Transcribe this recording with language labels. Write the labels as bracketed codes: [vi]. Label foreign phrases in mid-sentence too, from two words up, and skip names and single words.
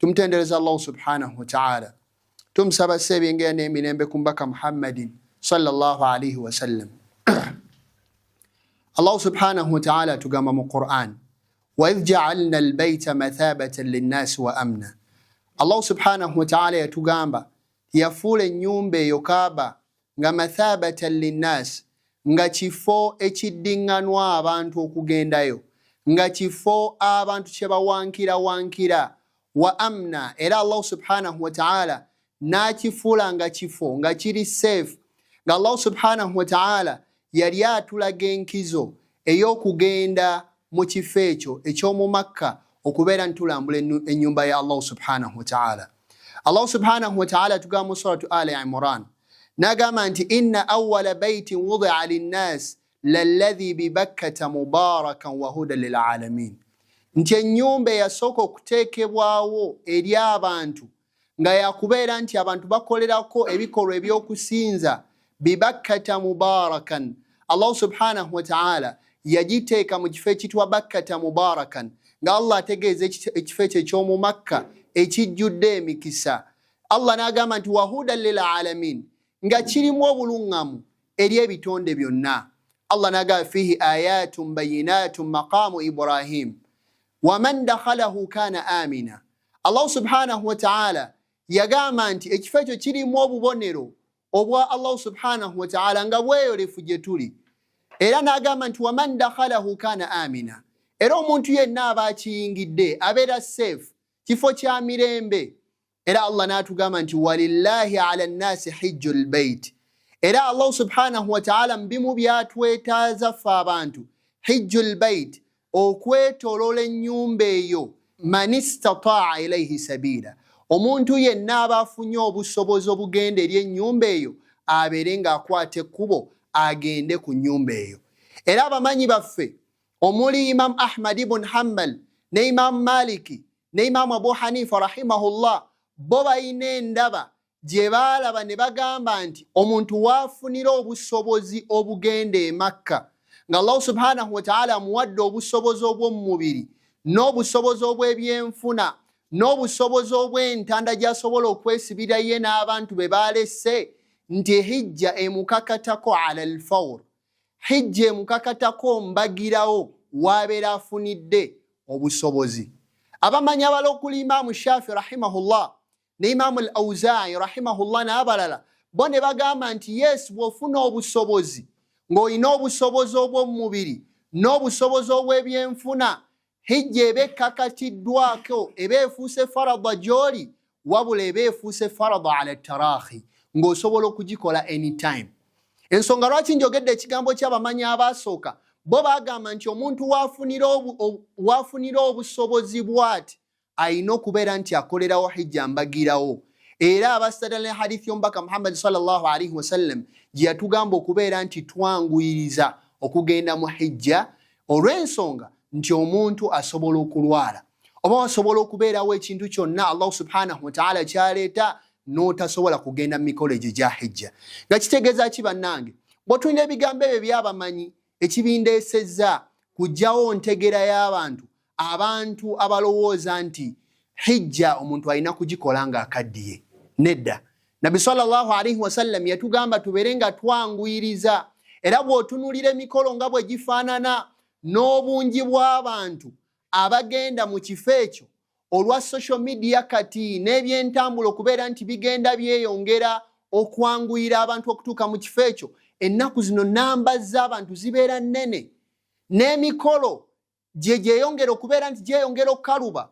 [ar] tumtendereza الله سبحانه وتعالى, [lg] tumsaba sebenge n'emirembe ku mbaka Muhammadin [ar] صلى الله عليه وسلم. الله سبحانه وتعالى tugamba mu Qur'an, وإذ جعلنا البيت مثابة للناس وأمنا. الله سبحانه وتعالى [lg] yatugamba yafuula ennyumba eyo Kaaba nga [ar] مثابة للناس, [lg] nga kifo ekiddiŋŋanwa abantu okugendayo, nga kifo abantu kye bawankira [ar] وأمنا, [lg] era [ar] الله سبحانه وتعالى [lg] n'akifuula nga kifo nga kiri safe, nga [ar] الله سبحانه وتعالى [lg] yali atulaga enkizo ey'okugenda mu kifo ekyo eky'omu Makka okubeera ntulambula ennyumba ya [ar] الله سبحانه وتعالى. الله سبحانه وتعالى tugamba mu suratu Ali Imran n'agamba nti إن أول بيت وضع للناس للذي ببكة مباركا وهدى للعالمين, [lg] nti ennyumba eyasooka okuteekebwawo eri abantu nga yakubeera nti abantu bakolerako ebikolwa eby'okusinza, [ar] ببكة مباركا, الله سبحانه وتعالى [lg] yagiteeka mu kifo ekitwa [ar] بكة مباركا, [lg] nga Allah ategeeza ekifo ekyo eky'omu Makka ekijjudde emikisa. [ar] Allah n'agamba nti وهدى للعالمين, [lg] nga kirimu obuluŋŋamu eri ebitonde byonna. [ar] Allah n'agamba فيه آيات بينات مقام إبراهيم ومن دخله كان آمنا. الله سبحانه وتعالى [lg] yagamba nti ekifo ekyo kirimu obubonero obwa Allah subhanahu wa ta'ala nga bweyolefu gye tuli, era n'agamba nti [ar] ومن دخله كان آمنا, [lg] era omuntu yenna aba akiyingidde abeera safe, kifo kya mirembe. Era Allah n'atugamba nti [ar] ولله على الناس حج البيت, [lg] era [ar] الله سبحانه وتعالى [lg] mbimu byatwetaaza ffe abantu, [ar] حج البيت, [lg] okwetolola ennyumba eyo, [ar] من استطاع إليه سبيلا, [lg] omuntu yenna aba afunye obusobozi obugenda eri ennyumba eyo abeere ng'akwata ekkubo agende ku nnyumba eyo. Era abamanyi baffe omuli Imam Ahmad ibn Hanbal ne Imam Maliki ne Imam Abu Hanifa rahimahullah, bo balina endaba gye baalaba ne bagamba nti omuntu waafunira obusobozi obugenda e Makka, nga [ar] الله سبحانه وتعالى [lg] amuwadde obusobozi obw'omubiri n'obusobozi obw'ebyenfuna n'obusobozi obw'entanda gy'asobola okwesibira ye n'abantu be baalese, nti hijja emukakatako [ar] على الفور, [lg] hijja emukakatako mbagirawo waabeera afunidde obusobozi. Abamanyi abala okuli Imaamu Shafi rahimahullah ne Imaamu al-Awzaa'i rahimahullah n'abalala, bo ne bagamba nti yes, bw'ofuna obusobozi ng'olina obusobozi obw'omubiri n'obusobozi obw'ebyenfuna, hijja eba ekkakatiddwako, eba efuuse farada gy'oli, wabula eba efuuse farada [ar] على التراخي, [lg] ng'osobola okugikola anytime. Ensonga lwaki njogedde ekigambo ky'abamanyi abaasooka, bo bagamba nti omuntu waafunira obusobozi bw'ati ayina okubeera nti akolerawo hijja mbagirawo. Era abasitadala ne hadithi y'omubaka Muhammad [ar] صلى الله عليه وسلم [lg] gye yatugamba okubeera nti twanguyiriza okugenda mu hijja olw'ensonga nti omuntu asobola okulwala oba asobola okubeerawo ekintu kyonna [ar] الله سبحانه وتعالى [lg] kyaleeta n'otasobola kugenda mu mikolo egyo gya hijja. Nga kitegeeza ki bannange? Bw'otulina ebigambo ebyo by'abamanyi ekibindeesezza kujjawo ntegera y'abantu abalowooza nti hijja omuntu alina kugikola ng'akaddiye. Nedda, Nabi [ar] صلى الله عليه وسلم [lg] yatugamba tubeere nga twanguyiriza, era bw'otunulira emikolo nga bwe gifaanana n'obungi bw'abantu abagenda mu kifo ekyo olwa [en] social media [lg] kati n'ebyentambula okubeera nti bigenda byeyongera okwanguyira abantu okutuuka mu kifo ekyo, ennaku zino namba z'abantu zibeera nnene, n'emikolo gyeyongera okubeera nti gyeyongera okukaluba.